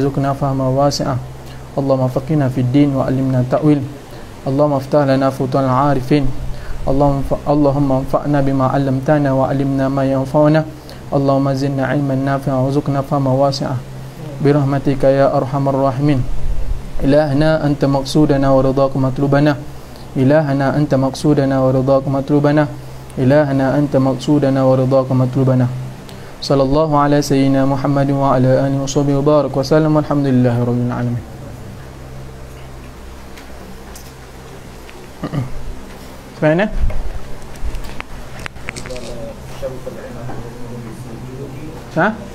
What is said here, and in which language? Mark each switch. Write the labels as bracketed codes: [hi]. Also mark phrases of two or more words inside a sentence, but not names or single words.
[ar] ارزقنا فهما واسعا اللهم فقهنا في الدين وعلمنا التأويل اللهم افتح لنا فتوح العارفين اللهم انفعنا بما علمتنا وعلمنا ما ينفعنا اللهم زدنا علما نافعا وارزقنا فهما واسعا برحمتك يا أرحم الراحمين إلهنا أنت مقصودنا ورضاك مطلوبنا إلهنا أنت مقصودنا ورضاك مطلوبنا إلهنا أنت مقصودنا ورضاك مطلوبنا صلى الله على سيدنا محمد وعلى آله وصحبه وبارك وسلم الحمد لله رب العالمين. Mana? Ha?